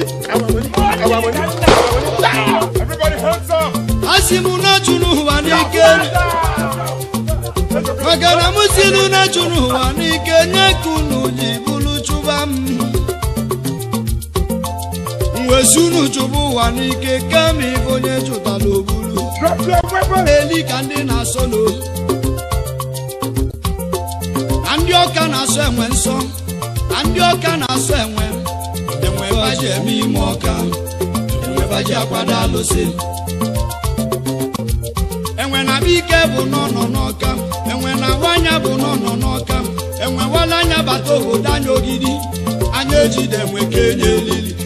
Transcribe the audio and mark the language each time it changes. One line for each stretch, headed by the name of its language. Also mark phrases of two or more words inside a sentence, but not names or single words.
English: Our money, our money, our money. Everybody hands up.
Igbo: A sị m na chụrụ ụwa n'ike. Maka na m si nụ na chụrụ ụwa n'ike, nye ka unu ji bụrụ chụba m. M wee sị unu chụba ụwa n'ike, kama ibe onye chụtara o buru.
English: Drop your weapon.
Igbo: Eli ka ndị na-asọ n'olu. Na ndị ọka na-asọ enwe nsọ, na ndị ọka na-asọ enwe, enwe ebe a ji eme ime ọka, enwe ebe a ji akwado alụsị. Enwe na-abịa ike bụ nọ nọ n'ọka, enwe na-awa anya bụ nọ nọ n'ọka, enwe wala anya bata obodo anyị Ogidi, anyị ejide enwe ka enye elili.